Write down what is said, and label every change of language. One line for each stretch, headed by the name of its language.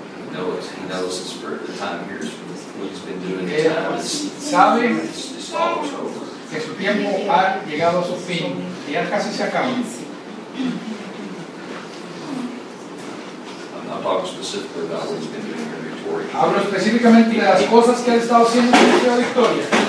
English: He knows the spirit of the time here is what he's been doing.
Spanish: Sabe
English: it's
Spanish: que su tiempo ha llegado a su fin y ya casi se acaba.
English: I'm not talking specifically about what he's been doing here, Victoria.
Spanish: Hablo específicamente de las cosas que ha estado haciendo en la victoria.